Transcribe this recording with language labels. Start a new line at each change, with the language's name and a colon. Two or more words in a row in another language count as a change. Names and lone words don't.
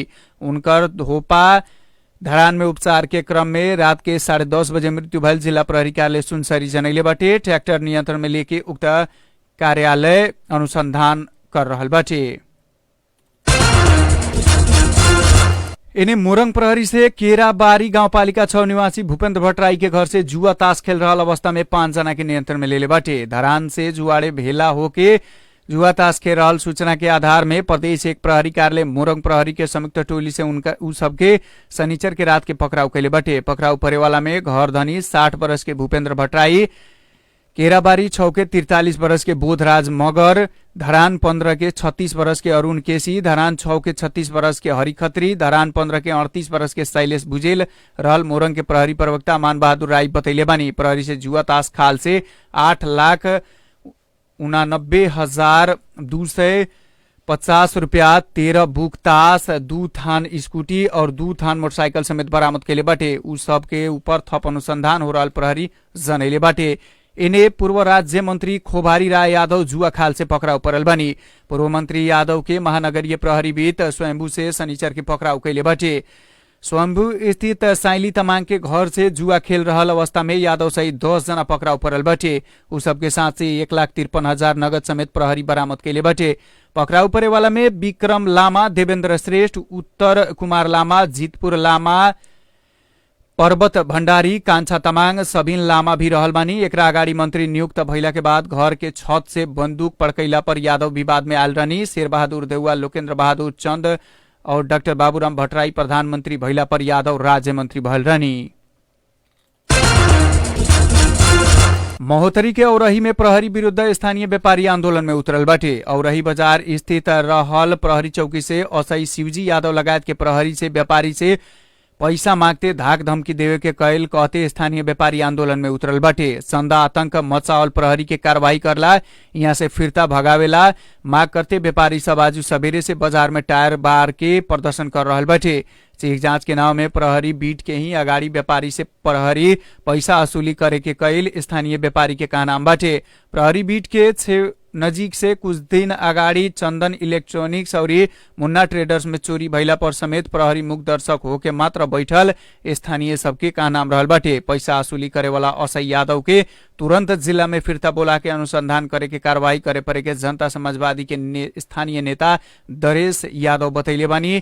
Bhojpuri: उनकर धोपा धरान में उपचार के क्रम में रात के 10:30 बजे मृत्यु भयल जिला प्रहरी कार्यालय सुनसरी जनैले बाटे। ट्रैक्टर नियंत्रण में लेके उक्त कार्यालय अनुसंधान कर रहल बाटे। इन्हें मोरंग प्रहरी से केराबारी गाउँपालिका 6 निवासी भूपेन्द्र भट्टराई के घर से जुआ ताश खेल रहल अवस्था में 5 जना के नियंत्रण में लेले बाटे। धरान से जुआड़े भेला होके जुआ ताश खेल रहल सूचना के आधार में प्रदेश 1 प्रहरी कार्यालय मोरंग प्रहरी के संयुक्त टोली से उ सबके शनिचर के रात के पकड़ाव कैले बाटे। पकड़ाव परेवाला में घर धनी 60 वर्ष के भूपेन्द्र भट्टराई, केराबारी 6 के 43 वर्ष के बोधराज मगर, धरान 15 के 36 वर्ष के अरुण केसी, धरान 6 के 36 वर्ष के हरि खत्री, धरान 15 के 38 वर्ष के शैलेश भुजेल रहल मोरंग के प्रहरी प्रवक्ता मान बहादुर राई बतैले बानी। प्रहरी से जुआ ताश खाल से 8,89,250 रुपया, 13 बुक ताश, 2 थान स्कूटी और 2 थान मोटरसाइकिल समेत बरामद कैले बाटे। उ सब के ऊपर थप अनुसंधान हो रहल प्रहरी जनैले बाटे। इन्हें पूर्व राज्य मंत्री खोभारी राय यादव जुआ खाल से पकड़ाव परल बानी। पूर्व मंत्री यादव के महानगरीय प्रहरी बीत स्वयंभू से शनिचर के पकड़ाव कैले बाटे। स्वयंभू स्थित साइली तमाङ के घर से जुआ खेल रहल अवस्था में यादव सहित 10 जना पकड़ाव परल बाटे। उ सबके साथ से 1,53,000 नगद समेत प्रहरी बरामद कैले बाटे। पकड़ाव परे वाला में विक्रम लामा, देवेन्द्र श्रेष्ठ, उत्तर कुमार लामा, जीतपुर लामा, पर्वत भण्डारी, कान्छा तमाङ, सबिन लामा भी रहल बानी। एकरा अगाडि मंत्री नियुक्त भइला के बाद घर के छत से बंदूक पड़कैला पर यादव विवाद में आयल रहनी। शेर बहादुर देउवा, लोकेन्द्र बहादुर चन्द और डाक्टर बाबूराम भट्टराई प्रधानमंत्री भइला पर यादव राज्य मंत्री भइल रहनी। महोत्तरी के औरही में प्रहरी विरुद्ध स्थानीय व्यापारी आंदोलन में उतरल बाटे। औरही बाजार स्थित रहल प्रहरी चौकी से असई शिवजी यादव लगायत के प्रहरी से व्यापारी से पैसा मांगते धाक धमकी देवे के कैल कहते स्थानीय व्यापारी आंदोलन में उतरल बाटे। चंदा आतंक मचावल प्रहरी के कार्रवाई करला, यहाँ से फिरता भगावेला मांग करते व्यापारी सब आज सवेरे से बाजार में टायर बार के प्रदर्शन कर रहल बाटे। चेक जांच के नाव में प्रहरी बीट के ही अगाड़ी व्यापारी से प्रहरी पैसा वसूली करे के कैल स्थानीय व्यापारी के कहनाम बाटे। प्रहरी बीट के नजिक से कुछ दिन अगाडि चन्दन इलेक्ट्रोनिक्स और मुन्ना ट्रेडर्स में चोरी भइला पर समेत प्रहरी मुख दर्शक होके मात्र बैठल स्थानीय सबके का नाम रहल बाटे। पैसा वसूली करे वाला असै यादव के तुरंत जिला में फिरता बोला के अनुसंधान करे के कार्रवाई करे परे के जनता समाजवादी के स्थानीय नेता दरेश यादव बतैले बानी।